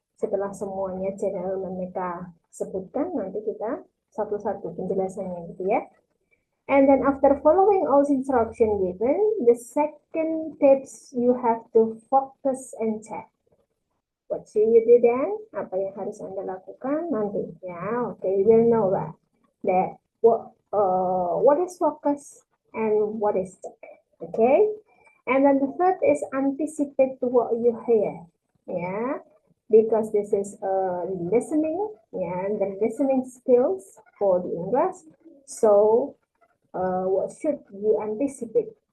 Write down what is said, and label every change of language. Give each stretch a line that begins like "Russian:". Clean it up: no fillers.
Indonesian: Setelah semuanya general Mameka sebutkan, nanti kita satu-satu penjelasannya gitu ya.
English: And then after following all instruction given, the second tips you have to focus and check. What should you do then?
Indonesian: Apa yang harus Anda lakukan nanti?
English: Ya, okay, you will know that what is focus and what is check. Okay, and then the third is anticipate what you hear. Yeah, because this is listening. Yeah, the listening skills for the English. So what should you anticipate?